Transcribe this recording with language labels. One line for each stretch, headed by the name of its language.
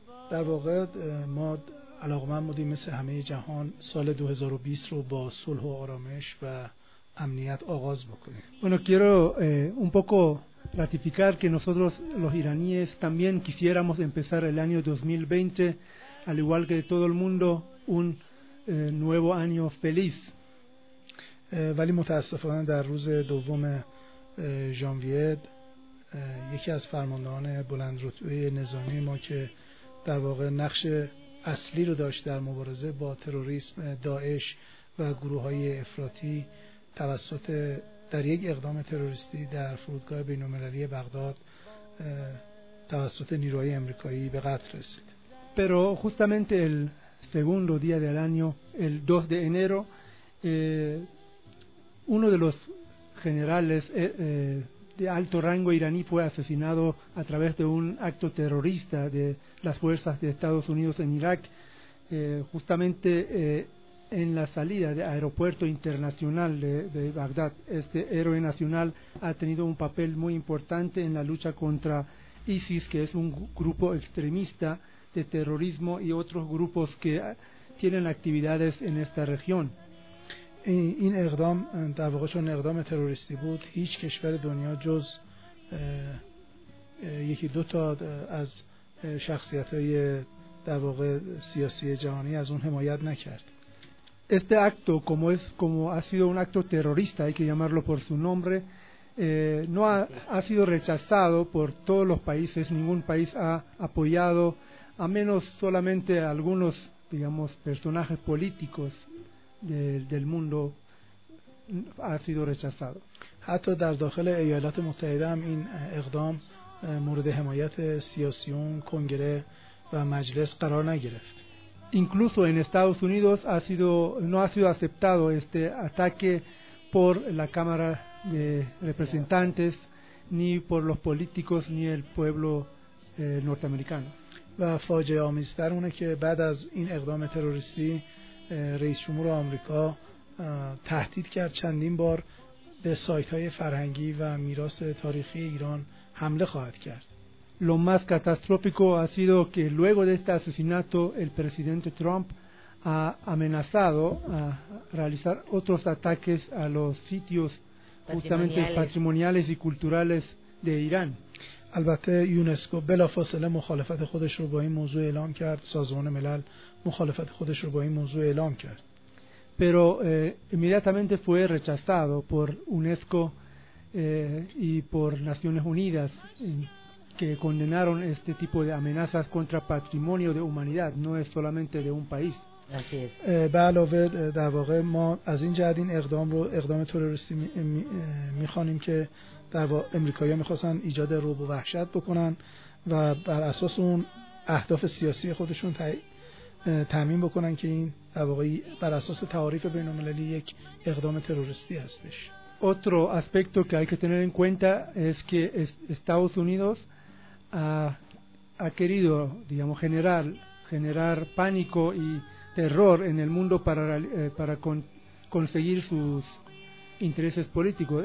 Persian: در واقع ما علاقمند بودیم مثل همه جهان سال 2020 رو با صلح و آرامش و امنیت آغاز بکنیم.
Spanish: Bueno, quiero un poco ratificar que nosotros los iraníes también quisiéramos empezar el año 2020 al igual que todo el mundo un nuevo año feliz.
Persian: ولی متاسفانه در روز دوم ژانویه یکی از فرماندهان بلند رتبه نظامی ما که در واقع نقش اصلی رو داشت در مبارزه با تروریسم داعش و گروه‌های افراطی توسط در یک اقدام تروریستی در فرودگاه بین‌المللی بغداد توسط نیروهای آمریکایی به قتل رسید.
Spanish: Pero justamente el segundo día del año, el 2 de enero, uno de los generales de alto rango iraní fue asesinado a través de un acto terrorista de las fuerzas de Estados Unidos en Irak, justamente en la salida del aeropuerto internacional de Bagdad. Este héroe nacional ha tenido un papel muy importante en la lucha contra ISIS, que es un grupo extremista de terrorismo, y otros grupos que tienen actividades en esta región.
Persian: این اقدام در واقع چون اقدام تروریستی بود، هیچ کشور دنیا جز یکی دو تا از شخصیت‌های در واقع سیاسی جهانی از اون حمایت نکرد.
Spanish: este acto, como es, como ha sido un acto terrorista, hay que llamarlo por su nombre, no ha sido rechazado por todos los países. Ningún país ha apoyado, a menos solamente algunos, digamos, personajes políticos del mundo, ha sido rechazado.
Persian: حتی در داخل ایالات متحده هم این اقدام مورد حمایت سیاسیون، کنگره و مجلس قرار نگرفت.
Spanish: Incluso en Estados Unidos no ha sido aceptado este ataque por la Cámara de Representantes ni por los políticos ni el pueblo norteamericano.
Persian: و فاجعه آمیزتر اونه که بعد از این اقدام تروریستی رئیس جمهور آمریکا تهدید کرد چندین بار به سایت‌های فرهنگی و میراث تاریخی ایران حمله خواهد کرد.
Spanish: Lo más catastrófico ha sido que luego de este asesinato el presidente Trump ha amenazado a realizar otros ataques a los sitios justamente patrimoniales y culturales de Irán.
Persian: البته یونسکو بلافاصله مخالفت خودش رو با این موضوع اعلام کرد. سازمان ملل مخالفت خودش رو با این موضوع اعلام کرد.
Spanish: Pero inmediatamente fue rechazado por UNESCO y por Naciones Unidas, que condenaron este tipo de amenazas contra patrimonio de humanidad, no es solamente de un país.
Persian: بعلاوه در واقع ما از این جهت این اقدام رو اقدام تروریستی میخوانیم که در واقع امریکایی‌ها میخواستن ایجاد رعب و وحشت بکنن و بر اساس اون اهداف سیاسی خودشون تعمین بکنن که این واقعی بر اساس تعاریف بین المللی یک اقدام تروریستی هستش.
Spanish: Otro aspecto que hay que tener en cuenta es que Estados Unidos ha querido, digamos, generar pánico y terror en el mundo para conseguir sus intereses políticos.